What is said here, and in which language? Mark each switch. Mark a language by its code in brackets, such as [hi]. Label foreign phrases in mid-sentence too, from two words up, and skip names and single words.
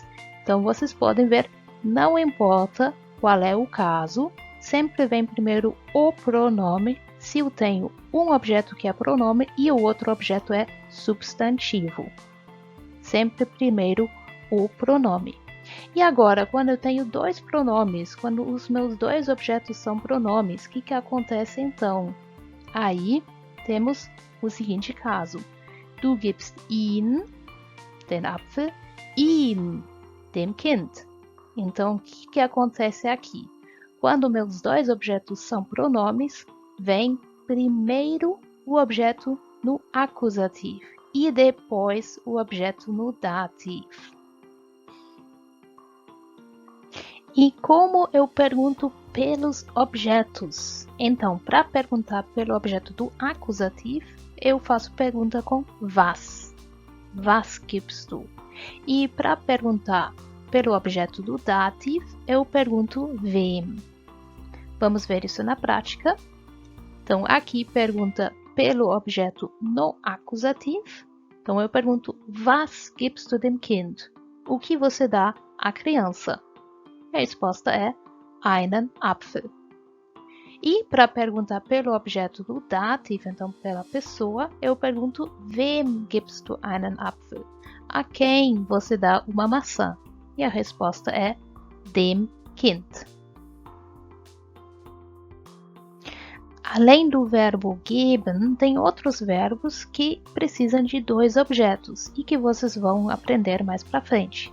[pt] Então vocês podem ver, não importa qual é o caso, sempre vem primeiro o pronome, se eu tenho um objeto que é pronome e o outro objeto é substantivo. Sempre primeiro o pronome. E agora, quando eu tenho dois pronomes, quando os meus dois objetos são pronomes, o que acontece então? Aí temos o seguinte caso. [de] Du gibst ihn, den Apfel, ihm, dem Kind. [pt] Então, o que acontece aqui? Quando meus dois objetos são pronomes, vem primeiro o objeto no acusativo e depois o objeto no dativo. E como eu pergunto pelos objetos? Então, para perguntar pelo objeto do acusativo, eu faço pergunta com was. [de] Was gibst du? [pt] E para perguntar pelo objeto do dativ, eu pergunto wem. Vamos ver isso na prática. Então, aqui pergunta pelo objeto no acusativo. Então, eu pergunto, [de] was gibst du dem Kind? [pt] O que você dá à criança? A resposta é [de] einen Apfel. [pt] E para perguntar pelo objeto do dativ, então pela pessoa, eu pergunto, [de] wem gibst du einen Apfel? [pt] A quem você dá uma maçã? E a resposta é [de] dem Kind. [pt] Além do verbo geben, tem outros verbos que precisam de dois objetos e que vocês vão aprender mais para frente.